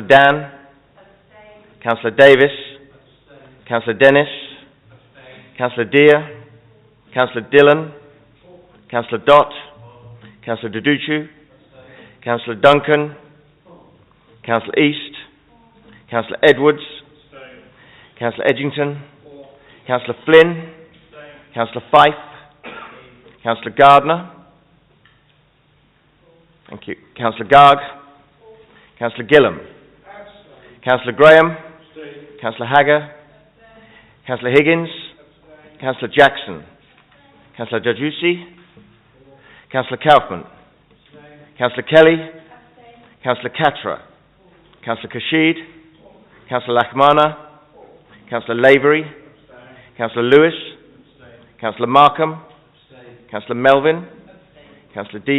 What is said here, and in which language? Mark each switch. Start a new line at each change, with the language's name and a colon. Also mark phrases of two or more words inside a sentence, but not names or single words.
English: Dan, Councillor Davis, Councillor Dennis, Councillor Deere, Councillor Dillon, Councillor Dott, Councillor Duducu, Councillor Duncan, Councillor East, Councillor Edwards, Councillor Edgington, Councillor Flynn, Councillor Fife, Councillor Gardner, thank you, Councillor Garg, Councillor Gillam, Councillor Graham, Councillor Hagger, Councillor Higgins, Councillor Jackson, Councillor Jajusi, Councillor Kaufman, Councillor Kelly, Councillor Katra, Councillor Kashid, Councillor Lachmana, Councillor Lavery, Councillor Lewis, Councillor Markham, Councillor Melvin, Councillor D.